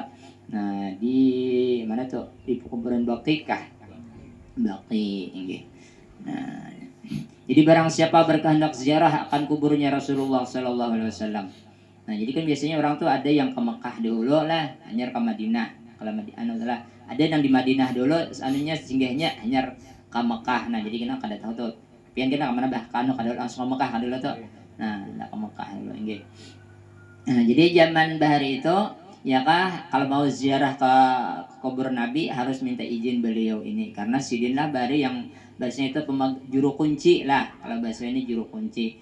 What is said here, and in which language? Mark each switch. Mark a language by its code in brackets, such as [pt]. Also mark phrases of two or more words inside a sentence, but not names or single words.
[id] Nah, di mana tuh? Di kuburan Baqi kah? Baqi ini. Nah, jadi barang siapa berkehendak ziarah akan kuburnya Rasulullah [ar] sallallahu alaihi wasallam. [id] Nah, jadi kan biasanya orang tuh ada yang ke Mekah dulu lah, hanya ke Madinah. Kalau Madinah ada yang di Madinah dulu, anunya singgahnya hanya ke Mekah. Nah, jadi kita kada tahu tuh. [bjn] Pian kita kemana bah? Kanu kada langsung ke Mekah dulu tuh. [id] Nah, ke Mekah dulu nggih. Nah, jadi zaman bahari itu ya kah, kalau mau ziarah ke kubur Nabi harus minta izin beliau ini, karena sidin lah bahari yang bahasanya itu juru kunci lah, kalau bahasa ini juru kunci.